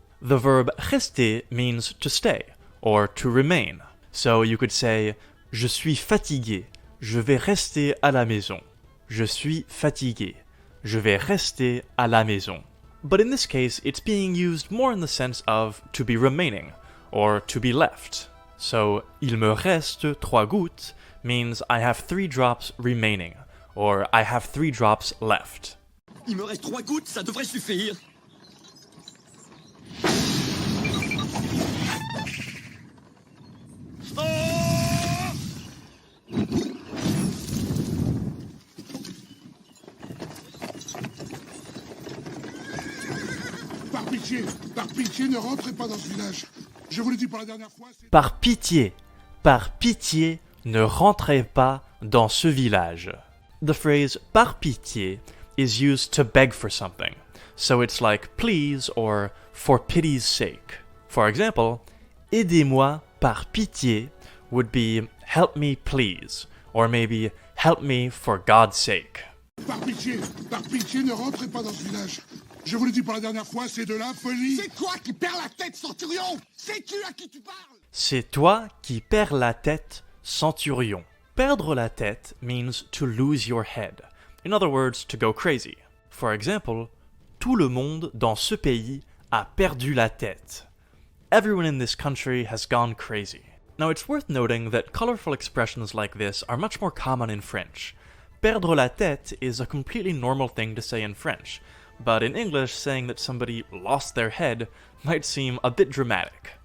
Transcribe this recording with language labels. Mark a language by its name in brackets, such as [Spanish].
[English] The verb rester means to stay, or to remain. So you could say, [French] je suis fatigué, je vais rester à la maison. Je suis fatigué, je vais rester à la maison. [English] But in this case, it's being used more in the sense of to be remaining, or to be left. So, [French] il me reste 3 gouttes [English] means I have 3 drops remaining, or I have 3 drops left. [French] Il me reste 3 gouttes, ça devrait suffire. Par pitié, ne rentrez pas dans ce village. Je vous le dis pour la dernière fois, c'est... Par pitié, ne rentrez pas dans ce village. [English] The phrase par pitié is used to beg for something. So it's like please or for pity's sake. For example, [French] aidez-moi par pitié [English] would be help me please, or maybe help me for God's sake. [French] Par pitié, ne rentrez pas dans ce village. Je vous le dis pour la dernière fois, c'est de la folie. C'est toi qui perds la tête, centurion! Sais-tu à qui tu parles? C'est toi qui perds la tête, centurion. Perdre la tête [English] means to lose your head. In other words, to go crazy. For example, [French] tout le monde dans ce pays a perdu la tête. [English] Everyone in this country has gone crazy. Now it's worth noting that colorful expressions like this are much more common in French. [French] Perdre la tête [English] is a completely normal thing to say in French, but in English saying that somebody lost their head might seem a bit dramatic.